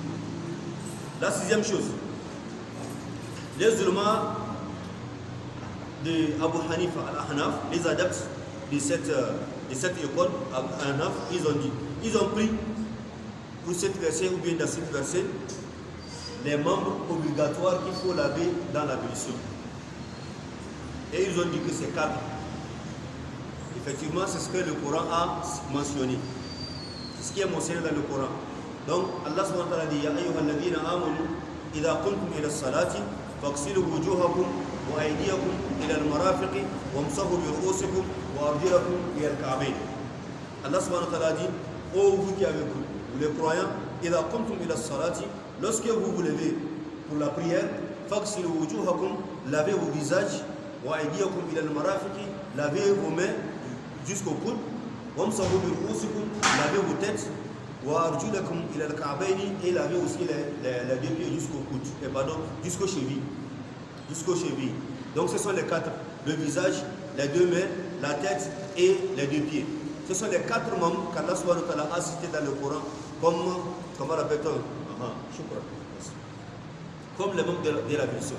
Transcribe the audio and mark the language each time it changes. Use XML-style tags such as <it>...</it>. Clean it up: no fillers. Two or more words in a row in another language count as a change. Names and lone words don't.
<fr>La sixième chose, les ulama de Abu Hanifa al-Ahnaf, les adeptes de cette école, Ahnaf, ils ont pris pour cette verset ou bien dans cette verset, les membres obligatoires qu'il faut laver dans l'ablution. Et ils ont dit que c'est 4. Effectivement, c'est ce que le Coran a mentionné. C'est ce qui est mentionné dans le Coran. Donc,</fr> <ar>الله سبحانه وتعالى dit, يا أيها الذين آمنوا إذا قمتم إلى الصلاة فاغسلوا وجوهكم وأيديكم إلى المرافق وامسحوا برءوسكم وأرجلكم إلى الكعبين.</ar> <fr>Allah</fr> <ar>سبحانه وتعالى</ar> <fr>dit, ô vous qui avez cru, les croyants,</fr> <ar>إذا قمتم إلى الصلاة,</ar> <fr>lorsque vous vous levez pour la prière,</fr> <ar>فاغسلوا وجوهكم,</ar> <fr>lavez vos visages,</fr> <ar>وأيديكم إلى المرافق,</ar> <fr>lavez vos mains jusqu'au coude,</fr> <ar>وامسحوا برءوسكم,</ar> <fr>lavez vos têtes,</fr> <ar>وأرجلكم إلى الكعبين,</ar> <fr>et lavez aussi les deux pieds jusqu'au coude, jusqu'aux chevilles. Jusqu'aux chevilles. Donc ce sont les 4, le visage, les 2 mains, la tête et les 2 pieds. Ce sont les 4 membres qu'Allah</fr> <ar>سبحانه وتعالى</ar> <fr>a cités dans le Coran comment rappelle-t-on, comme les membres de l'ablution.</fr>